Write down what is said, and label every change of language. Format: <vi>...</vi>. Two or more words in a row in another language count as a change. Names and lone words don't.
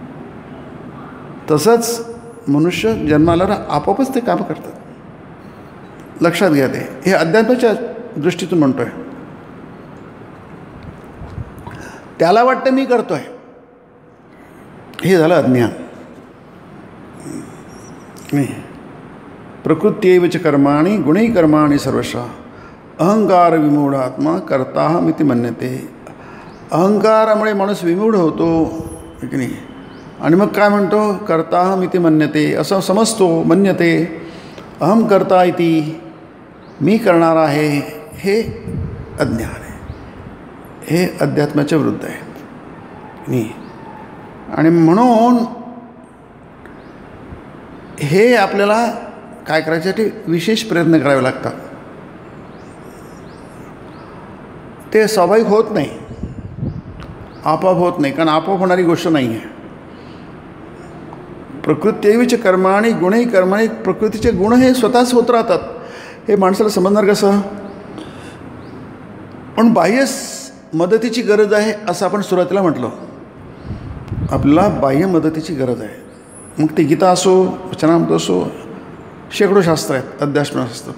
<mr>तसंच मनुष्य जन्माला आपोआपच ते कामं करतात. लक्षात घ्या, ते हे अध्यात्माच्या दृष्टीतून म्हणतो आहे. त्याला वाटतं मी करतो आहे, हे झालं अज्ञान. नाही.</mr> <sa>प्रकृत्यैव च कर्माणि गुणै कर्माणि सर्वशः अहंकार विमूढात्मा कर्ताहमिति मन्यते.</sa> <mr>अहंकारामुळे माणूस विमूढ होतो, की नाही. आणि मग काय म्हणतो,</mr> <sa>कर्ताहमिति मन्यते,</sa> <mr>असं समजतो,</mr> <sa>मन्यते. अहम कर्ता इति,</sa> <mr>मी करणार आहे, हे अज्ञान आहे. हे अध्यात्माच्या विरुद्ध आहे, नाही. आणि म्हणून हे आपल्याला काय करायच्यासाठी विशेष प्रयत्न करावे लागतात. ते स्वाभाविक होत नाही, आपोआप होत नाही, कारण आपोआप होणारी गोष्ट नाही आहे.</mr> <sa>प्रकृत्यैवच कर्माणि गुणै कर्माणि,</sa> <mr>प्रकृतीचे गुण हे स्वतःच होत राहतात. हे माणसाला समजणार कसं. पण बाह्य मदतीची गरज आहे असं आपण सुरुवातीला म्हटलं. आपल्याला बाह्य मदतीची गरज आहे. मग ते गीता असो, वचनामृत असो, शेकडो शास्त्र आहेत, अध्यात्मशास्त्र.</mr>